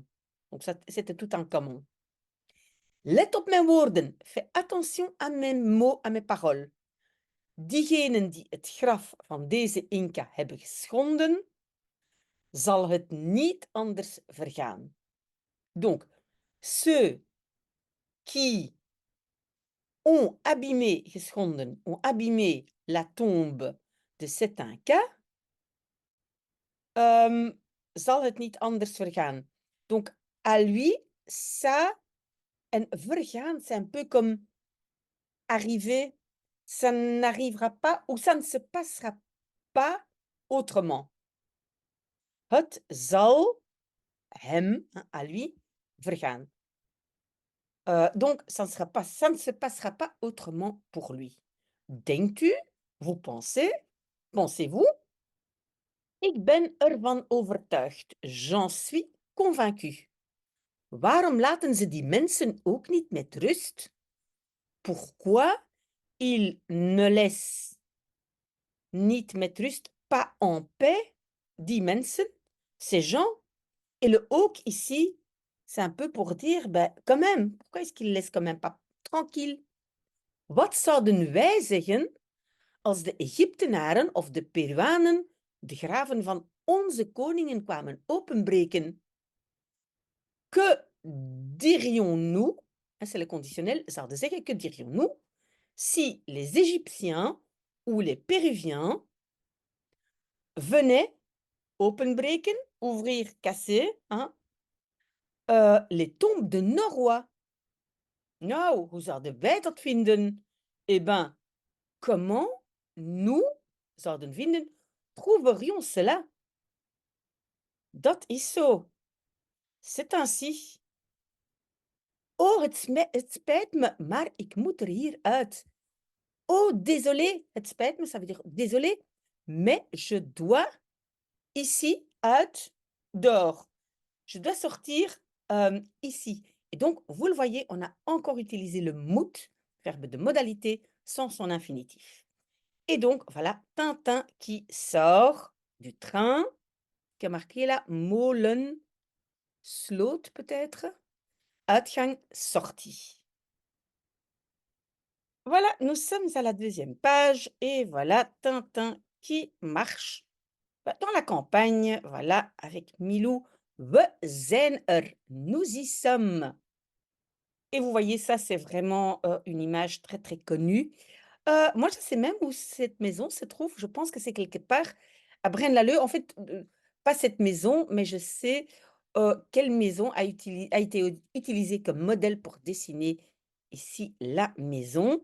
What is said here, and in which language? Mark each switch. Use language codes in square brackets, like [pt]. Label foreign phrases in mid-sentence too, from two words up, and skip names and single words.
[fr] Donc ça, c'était tout en commun. [nl] Let op mijn woorden. [fr] Fais attention à mes mots, à mes paroles. [nl] Diegenen die het graf van deze Inca hebben geschonden, zal het niet anders vergaan. [fr] Donc, ceux qui ont abîmé, geschonden, ont abîmé la tombe de cet Inca, [nl] zal het niet anders vergaan. [fr] Donc, à lui, ça, en vergaan, c'est un peu comme arriver, ça n'arrivera pas ou ça ne se passera pas autrement. [nl] Het zal hem, [fr] à lui, vergaan. Donc, ça ne se passera pas autrement pour lui. [nl] Denkt u? [fr] Vous pensez? Pensez-vous? [nl] Ik ben ervan overtuigd. [fr] J'en suis convaincu. [nl] Waarom laten ze die mensen ook niet met rust? [fr] Pourquoi ils ne laissent [nl] niet met rust, [fr] pas en paix, [nl] die mensen, [fr] ces gens? Et le ook ici, c'est un peu pour dire, ben, quand même, pourquoi est-ce qu'ils laissent quand même pas tranquille? [nl] Wat zouden wij zeggen als de Egyptenaren of de Peruanen de graven van onze koningen kwamen openbreken? [fr] Que dirions-nous, c'est le conditionnel, [nl] zouden zeggen, [fr] que dirions-nous, si les Égyptiens ou les Péruviens venaient openbreken, ouvrir, casser, hein, les tombes de nos rois? [nl] Nou, hoe zouden wij dat vinden? [fr] Eh ben, comment nous [nl] zouden vinden, [fr] trouverions cela? [nl] Dat is zo. [fr] C'est ainsi. [nl] Oh, het spijt me, maar ik moet er hier uit. [fr] Oh, désolé, [nl] het spijt me, [fr] ça veut dire désolé, mais je dois ici uit, dehors. Je dois sortir ici. Et donc, vous le voyez, on a encore utilisé le moet, verbe de modalité, sans son infinitif. Et donc, voilà, Tintin qui sort du train, qui a marqué là, [nl] molen, sloot peut-être, uitgang, sortie. [fr] Voilà, nous sommes à la deuxième page et voilà Tintin qui marche dans la campagne, voilà, avec Milou. [nl] We zijn er, [fr] nous y sommes. Et vous voyez, ça, c'est vraiment une image très, très connue. Moi, je sais même où cette maison se trouve. Je pense que c'est quelque part à Braine-l'Alleud. En fait, pas cette maison, mais je sais quelle maison a été utilisée comme modèle pour dessiner ici la maison.